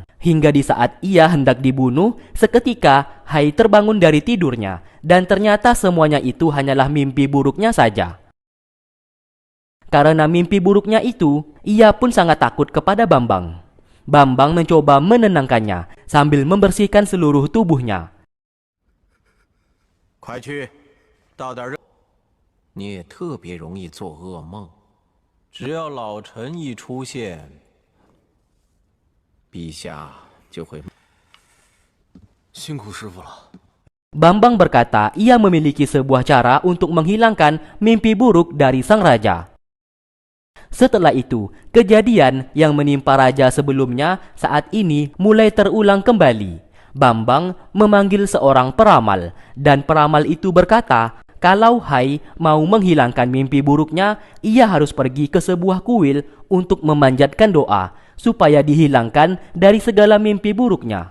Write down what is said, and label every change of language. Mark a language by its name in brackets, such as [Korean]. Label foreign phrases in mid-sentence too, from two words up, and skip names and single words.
[Indonesian] Hingga di saat ia hendak dibunuh, seketika Hai terbangun dari tidurnya dan ternyata semuanya itu hanyalah mimpi buruknya saja. Karena mimpi buruknya itu, ia pun sangat takut kepada Bambang. Bambang mencoba menenangkannya sambil membersihkan seluruh tubuhnya. [Chinese] 快去，到点热。你也特别容易做噩梦，只要老臣一出现，陛下就会。辛苦师傅了。 [Indonesian] Bambang berkata ia memiliki sebuah cara untuk menghilangkan mimpi buruk dari sang raja. Setelah itu, kejadian yang menimpa raja sebelumnya saat ini mulai terulang kembali. Bambang memanggil seorang peramal dan peramal itu berkata kalau Hai mau menghilangkan mimpi buruknya, ia harus pergi ke sebuah kuil untuk memanjatkan doa supaya dihilangkan dari segala mimpi buruknya.